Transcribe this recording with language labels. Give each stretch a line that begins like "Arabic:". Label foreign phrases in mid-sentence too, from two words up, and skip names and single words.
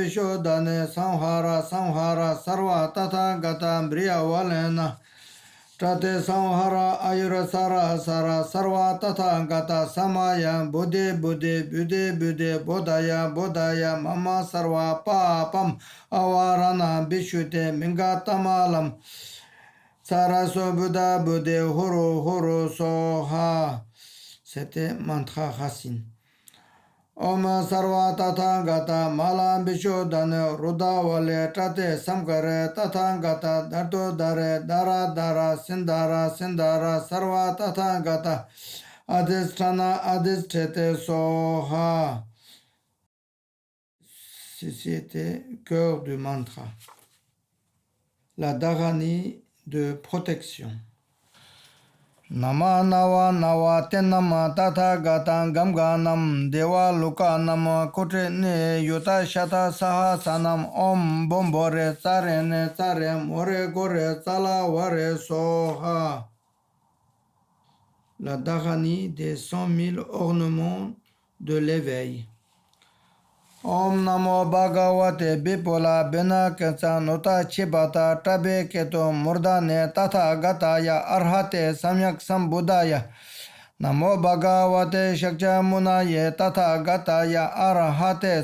Sanskrit: Bishodane Samhara Sarva Tathagata Briya Valena Trate Samhara Ayura Sara Sara Sarva Tathagata Samaya Buddhi Buddhi Buddhi Buddhi Bodhaya Bodhaya Mama Sarva Papam Avarana Bishute Mingatamalam Saraso Buddha Buddhi Huru Huru Soha.
French: C'était mantra racine.
Sanskrit: Om Sarva Tathagata Mala Bishodane Rudavale Trate Samkare Tathagata Darto Dare Dara Dara Sindara Sindara Sarva Tathagata Adhisthana Adhisthete Soha.
French: Ceci était cœur du mantra. La Dharani de protection.
Sanskrit: Nama Nava Nava Tenama Tata Gata Gamganam Deva Lukanam Kutrine Yuta Shata Saha Sanam Om Bombore Tsarene Tsare More Gore Tsala Ware Soha.
French: La Dharani des 100 000 ornements de l'éveil.
Sanskrit: Om Namo Bhagavate Bipola Bena Ketsa Nota Chibata Tabe Keto Murdane Tatha Gataya Arhate Samyak Sambuddhaya Namo Bhagavate Shakcha Munaye Tatha Gataya Arhate